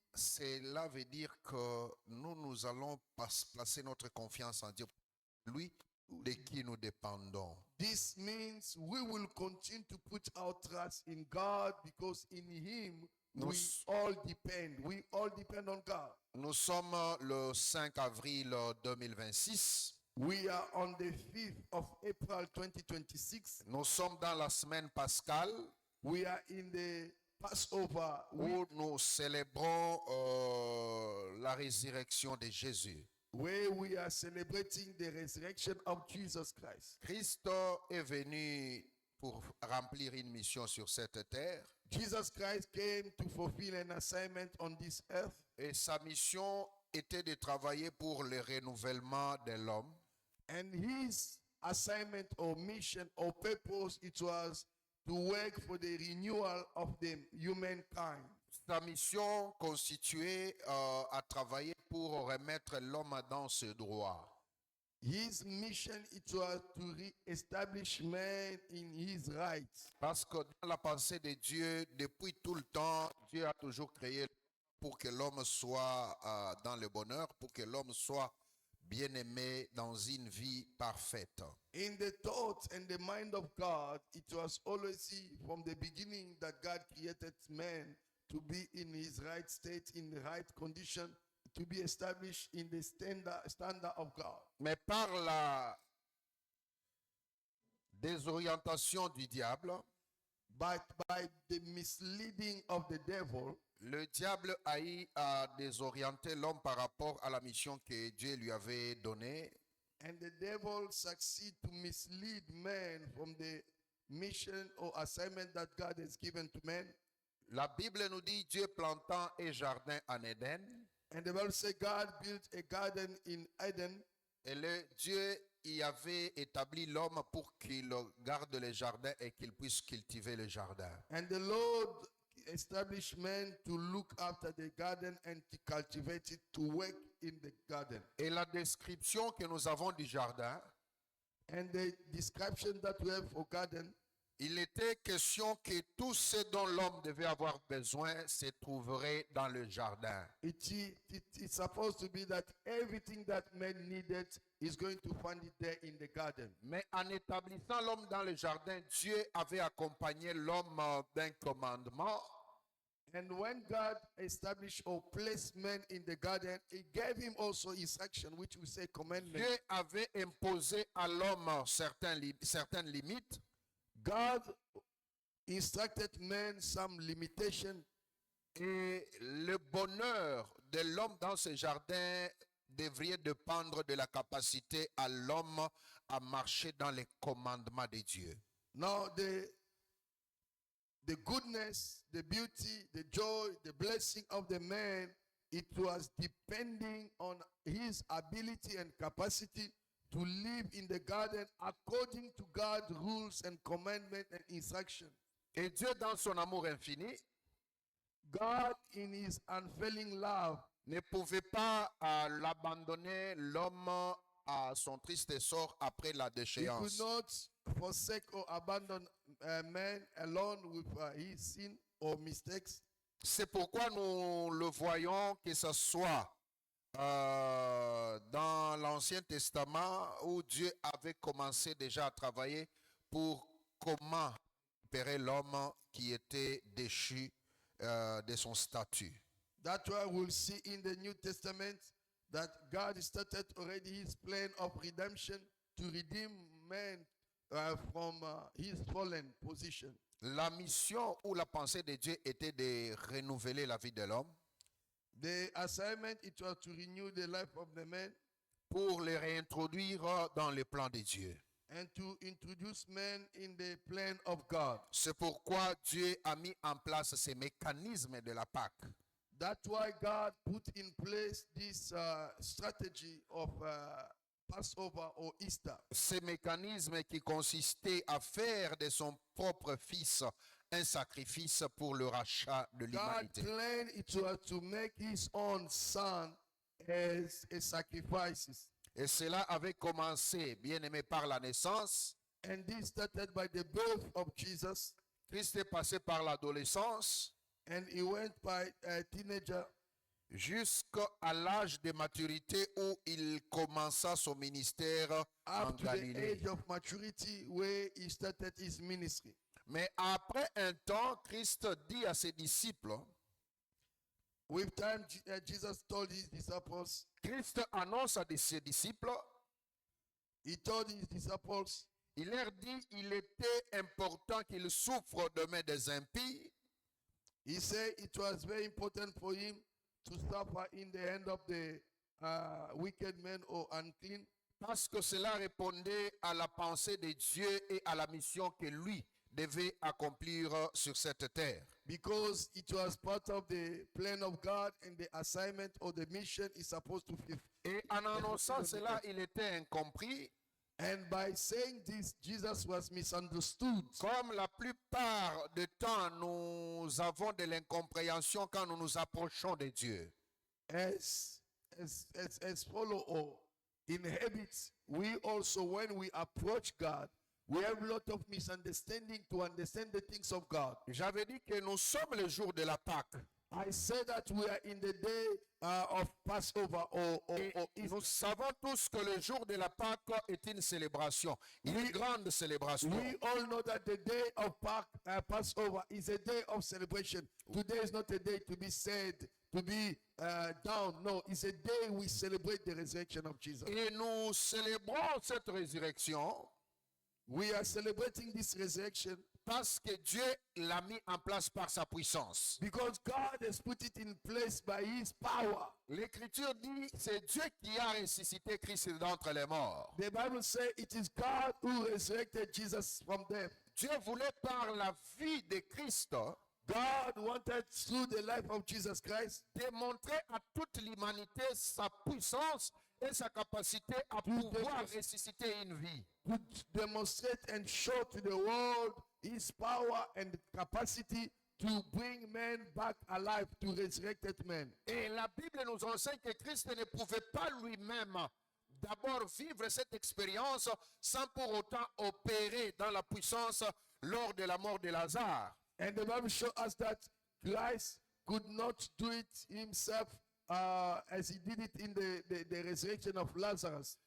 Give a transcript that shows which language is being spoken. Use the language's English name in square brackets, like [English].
[French] Cela veut dire que nous allons placer notre confiance en Dieu. Lui de qui nous dépendons. [English] This means we will continue to put our trust in God because in Him we [French] Nous- [English] all depend. We all depend on God. [French] Nous sommes le 5 avril 2026. [English] We are on the 5th of April 2026. [French] Nous sommes dans la semaine pascale [English] We are in the Passover week [French] où nous célébrons la résurrection de Jésus. [English] where we are celebrating the resurrection of Jesus Christ. [French] Christ est venu pour remplir une mission sur cette terre [English] Jesus Christ came to fulfill an assignment on this earth, [French] et sa mission était de travailler pour le renouvellement de l'homme. [English] and his assignment or mission or purpose it was to work for the renewal of the humankind. [French] Sa mission constituait à travailler pour remettre l'homme dans ses droits. [English] His mission it was to re-establish man in his rights. [French] Parce que dans la pensée de Dieu, depuis tout le temps, Dieu a toujours créé pour que l'homme soit dans le bonheur, pour que l'homme soit bien-aimé dans une vie parfaite. [English] In the thought and the mind of God, it was always from the beginning that God created man to be in his right state, in the right condition, to be established in the standard of God. [French] Mais par la désorientation du diable, [English] But by the misleading of the devil, [French] le diable a eu à désorienter l'homme par rapport à la mission que Dieu lui avait donnée. [English] and the devil succeed to mislead man from the mission or assignment that God has given to man. [French] La Bible nous dit Dieu plantant un jardin en Éden. [English] And the Bible says God built a garden in Eden, [French] Et Dieu y avait établi l'homme pour qu'il garde le jardin et qu'il puisse cultiver le jardin. [English] and the Lord established man to look after the garden and to cultivate it, to work in the garden. [French] Et la description que nous avons du jardin, [English] And the description that we have for garden, [French] il était question que tout ce dont l'homme devait avoir besoin se trouverait dans le jardin. [English] it's supposed to be that everything that man needed is going to find it there in the garden. [French] Mais en établissant l'homme dans le jardin, Dieu avait accompagné l'homme d'un commandement. [English] And when God established or placed man in the garden, He gave him also instruction, which we say commandment. [French] Dieu avait imposé à l'homme certaines limites. [English] God instructed man some limitation, [French] Et le bonheur de l'homme dans ce jardin devrait dépendre de la capacité à l'homme à marcher dans les commandements de Dieu. [English] Now the goodness, the beauty, the joy, the blessing of the man, it was depending on his ability and capacity to live in the garden according to God's rules and commandment and instruction. [French] Et Dieu, dans son amour infini, [English] God in his unfailing love [French] ne pouvait pas l'abandonner l'homme à son triste sort après la [English] he could [French] déchéance. [English] not forsake or abandon a man alone with his sin or mistakes. [French] C'est pourquoi nous le voyons que ce soit dans l'Ancien Testament où Dieu avait commencé déjà à travailler pour comment récupérer l'homme qui était déchu de son statut. [English] That's why we'll see in the New Testament that God started already his plan of redemption to redeem man from his fallen position. [French] La mission ou la pensée de Dieu était de renouveler la vie de l'homme [English] The assignment it was to renew the life of the man [French] pour le réintroduire dans le plan de Dieu. [English] and to introduce man in the plan of God. [French] C'est pourquoi Dieu a mis en place ces mécanismes de la Pâque. [English] That's why God put in place this strategy of Passover or Easter. [French] Ces mécanismes qui consistaient à faire de son propre fils un sacrifice pour le rachat de [English] God [French] l'humanité. [English] planned it was to make his own son as a sacrifice. [French] Et cela avait commencé, bien aimé, par la naissance. [English] And this started by the birth of Jesus, [French] Christ est passé par l'adolescence. [English] and he went by a teenager, [French] jusqu'à l'âge de maturité où il commença son ministère en [English] up to the [French] Galilée. [English] age of maturity where he started his ministry. [French] Mais après un temps, Christ dit à ses disciples, [English] With time, Jesus told his disciples, [French] Christ annonce à ses disciples, [English] he told his disciples, [French] il leur dit, il était important qu'il souffre de main des impies, [English] he said it was very important for him to suffer in the hand of the wicked men or unclean, [French] parce que cela répondait à la pensée de Dieu et à la mission que lui devait accomplir sur cette terre. [English] because it was part of the plan of God and the assignment or the mission is supposed to fulfill. [French] Et en annonçant cela, il était incompris, [English] And by saying this, Jesus was misunderstood. [French] comme la plupart du temps, nous avons de l'incompréhension quand nous nous approchons de Dieu. [English] As follow or in habits, we also, when we approach God, we have a lot of misunderstanding to understand the things of God. [French] J'avais dit que nous sommes le jour de la Pâque. [English] I say that we are in the day of Passover or [French] Et nous [English] Easter. [French] savons tous que le jour de la Pâque est une célébration, une grande célébration. [English] We all know that the day of Passover is a day of celebration. Today is not a day to be sad, to be down. No, it's a day we celebrate the resurrection of Jesus. [French] Et nous célébrons cette résurrection [English] We are celebrating this resurrection [French] parce que Dieu l'a mis en place par sa puissance. [English] because God has put it in place by his power. [French] L'Écriture dit, c'est Dieu qui a ressuscité Christ d'entre les morts. [English] The Bible says it is God who resurrected Jesus from death. [French] Dieu voulait par la vie de Christ [English] God wanted through the life of Jesus Christ [French] démontrer à toute l'humanité sa puissance et sa capacité à pouvoir ressusciter une vie. [English] to demonstrate and show to the world his power and capacity to bring men back alive, to resurrected men. [French] Et la Bible nous enseigne que Christ ne pouvait pas lui-même d'abord vivre cette expérience sans pour autant opérer dans la puissance lors de la mort de Lazare. [English] And the Bible shows us that Christ could not do it himself as he did it in the resurrection of Lazarus.